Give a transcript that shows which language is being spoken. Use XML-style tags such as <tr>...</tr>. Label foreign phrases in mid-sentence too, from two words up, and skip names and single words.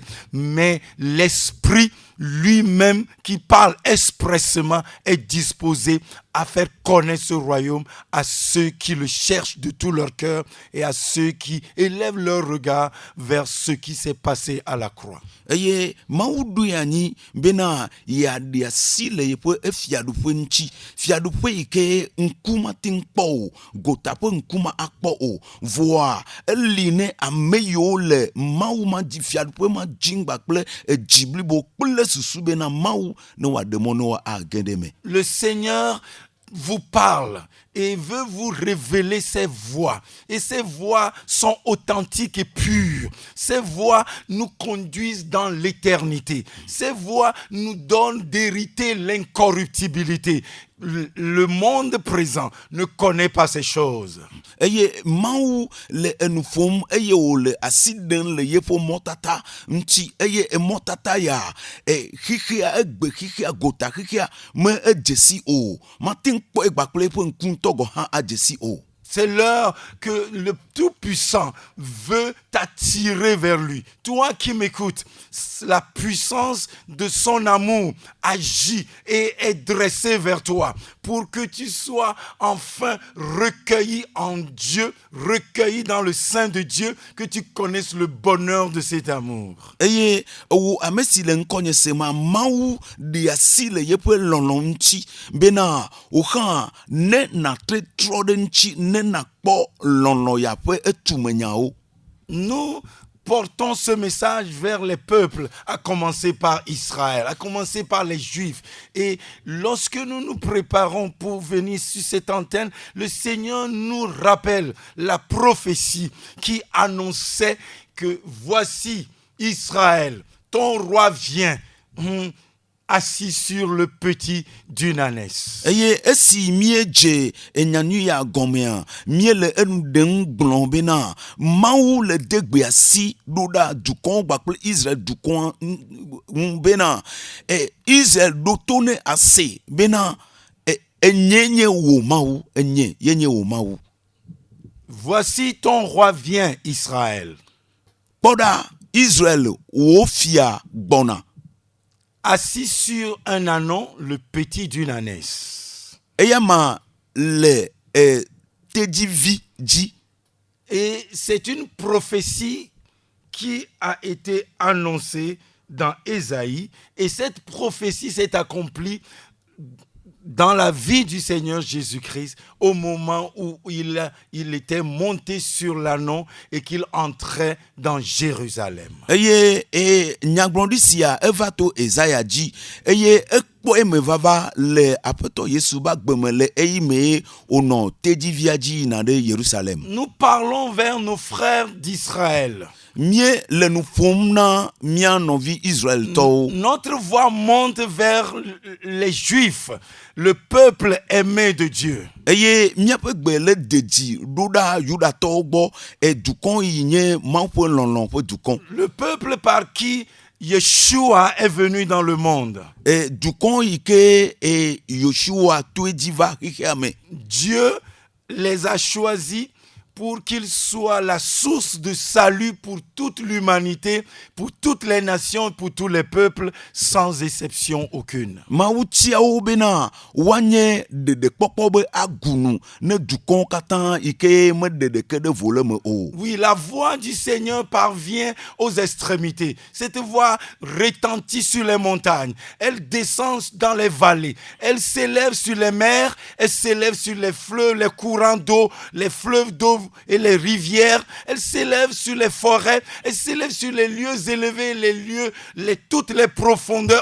<fr>Mais l'esprit lui-même qui parle expressément est disposé à faire connaître ce royaume à ceux qui le cherchent de tout leur cœur et à ceux qui élèvent leur regard vers ce qui s'est passé à la croix.</fr> <ee>Eye Mawu ɖoe anyi bena yeaɖe asi le yeƒe fiaɖuƒe ŋuti, fiaɖuƒe yi ke ŋku mate ŋu kpɔ o, gota ƒe ŋku ma akpɔ o, voa eli ne ame yiwo le Mawu ma dzi fiaɖuƒe ma dzi kpakple edzi blibo kple susu bena Mawu ne wòaɖe mɔ ne woage ɖe me.</ee> <fr>Le Seigneur vous parle et veut vous révéler ses voix. Et ces voix sont authentiques et pures. Ces voix nous conduisent dans l'éternité. Ces voix nous donnent d'hériter l'incorruptibilité. Le monde présent ne connaît pas ces choses.</fr> <ee>Eye Mawu le enu ƒom eye wòle asi ɖem le yeƒe mɔtata ŋuti eye emɔtata ya xixea egbe xixea gota xixea me edze si o, mate ŋu kpɔ kpakple eƒe ŋku ŋutɔ gɔ hã adze si o.</ee> <fr>C'est l'heure que le Tout-Puissant veut t'attirer vers lui. Toi qui m'écoutes, la puissance de son amour agit et est dressée vers toi pour que tu sois enfin recueilli en Dieu, recueilli dans le sein de Dieu, que tu connaisses le bonheur de cet amour.</fr> <ee>Eye wo ame si le ŋkɔnye sema Mawu ɖe asi le yeƒe lɔlɔ̃ ŋuti bena wòhã ne natre trɔ ɖe ŋuti ne nakpɔ lɔlɔ̃ ya ƒe etumenyawo.</ee> <fr>Nous portons ce message vers les peuples, à commencer par Israël, à commencer par les Juifs. Et lorsque nous nous préparons pour venir sur cette antenne, le Seigneur nous rappelle la prophétie qui annonçait que voici Israël, ton roi vient. Assis sur le petit d'une ânesse.</fr> <ee>Eye esi miedze enyanu ya gɔmea miele enu ɖem gblɔm bena Mawu le de gbe asi ɖo ɖa dukɔwo kpakple Israel dukɔa ŋu bena Israel ɖo to ne ase bena enye nye wò Mawu, enye yenye wò Mawu.</ee> <fr>Voici ton roi vient, Israël.</fr> <ee>Kpɔ ɖa Israel wò fia gbɔna.</ee> <fr>Assis sur un ânon, le petit d'une ânesse.</fr> <ee>Eyama le tedzivi dzi.</ee> <fr>Et c'est une prophétie qui a été annoncée dans Ésaïe. Et cette prophétie s'est accomplie dans la vie du Seigneur Jésus-Christ au moment où il était monté sur l'ânon et qu'il entrait dans Jérusalem.</fr> <ee>Eye nyagblɔɖi sia eva to Ezaya dzi eye ekpɔ eme vava le aƒetɔ Yesu ba gbeme le eyime wònɔ tedzivia dzi yina ɖe Yerusalem.</ee> <fr>Nous parlons vers nos frères d'Israël.</fr> <ee>mie le nu ƒom na mia nɔvi Israel tɔwo.</ee> <fr>Notre voix monte vers les Juifs, le peuple aimé de Dieu.</fr> <ee>Eye miaƒe gbe le dedzi ɖo ɖa Yudatɔwo gbɔ dukɔ yi nye Mawu ƒe lɔlɔ ƒe dukɔ.</ee> <fr>Le peuple par qui Yeshua est venu dans le monde.</fr> <ee>Dukɔ yi ke Yeshua to edzi va xexea me.</ee> <fr>Dieu les a choisis pour qu'ils soient la source de salut pour toute l'humanité, pour toutes les nations, pour tous les peuples, sans exception aucune.</fr> <ee>Mawu tiawo bena wanye dedekpɔkpɔ be agunu ne dukɔwo katã yi ke me ɖeɖeke ɖe vo le me o.</ee> <fr>Oui, la voix du Seigneur parvient aux extrémités. Cette voix retentit sur les montagnes. Elle descend dans les vallées. Elle s'élève sur les mers. Elle s'élève sur les fleuves, les courants d'eau, les fleuves d'eau et les rivières. Elle s'élève sur les forêts. Elle s'élève sur les lieux élevés, toutes les profondeurs.</fr>